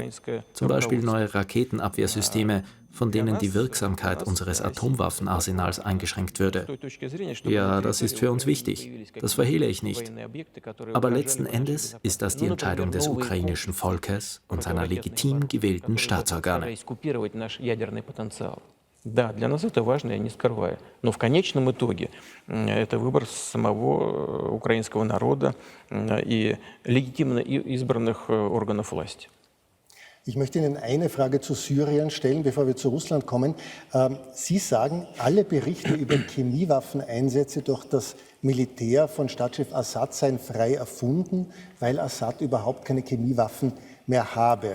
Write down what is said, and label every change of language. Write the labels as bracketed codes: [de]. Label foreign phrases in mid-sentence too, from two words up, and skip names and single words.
[de] Zum Beispiel neue Raketenabwehrsysteme, von denen die Wirksamkeit unseres Atomwaffenarsenals eingeschränkt würde. Ja, das ist für uns wichtig. Das verhehle ich nicht. Aber letzten Endes ist das die Entscheidung des ukrainischen Volkes und seiner legitim gewählten Staatsorgane. [ru] Да, для нас это важно, я не скрываю. Но в конечном итоге это выбор самого украинского народа и легитимно избранных органов власти. [de] Ich möchte Ihnen eine Frage zu Syrien stellen, bevor wir zu Russland kommen. Sie sagen, alle Berichte über Chemiewaffeneinsätze durch das Militär von Staatschef Assad seien frei erfunden, weil Assad überhaupt keine Chemiewaffen mehr habe.